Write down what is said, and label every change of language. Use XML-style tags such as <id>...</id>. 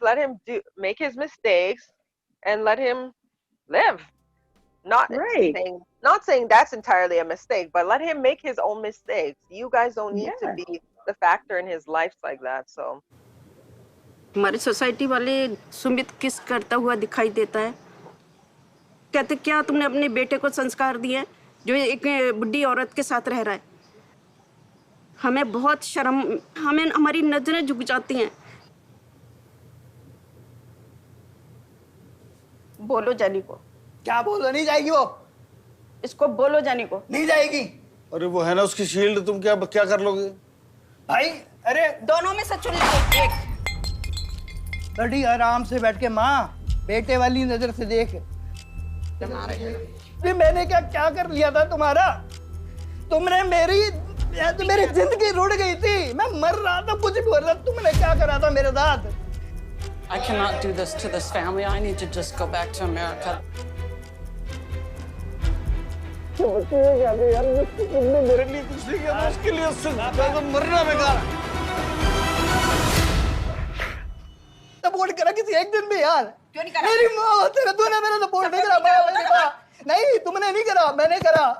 <en>Let him make his mistakes, and let him live. Not saying that's entirely a mistake, but let him make his own mistakes. You guys don't need to be the factor in his life like that. So.</en> <hi>हमारी society वाले सुमित किस करता हुआ दिखाई देता है। कहते क्या तुमने अपने बेटे को संस्कार दिए जो एक बुढ़ी औरत के साथ रह रहा है। हमें बहुत शर्म, हमारी नजरें झुक जाती हैं। बोलो जानी को। क्या बोलो? नहीं जाएगी वो। इसको बोलो जानी को। नहीं जाएगी। अरे वो है ना उसकी शील्ड, तुम क्या कर लोगे? भाई अरे दोनों में से चुन लो एक। बड़ी आराम से बैठ के माँ बेटे वाली नजर से देख। मैंने क्या कर लिया था तुम्हारा? तुमने मेरी जिंदगी रुड़ गई थी। मैं मर रहा था, कुछ भी हो रहा था। तुमने क्या करा था मेरे साथ?</hi> <en>I cannot do this to this family. I need to just go back to America.</en> <hi>तुमने मेरे लिए कुछ नहीं किया, उसके लिए मरना बेकार। सपोर्ट करा किसी एक दिन भी यार। क्यों नहीं करा? मेरी माँ तेरा, तूने मेरा सपोर्ट नहीं करा। नहीं तुमने नहीं करा, मैंने करा।</hi>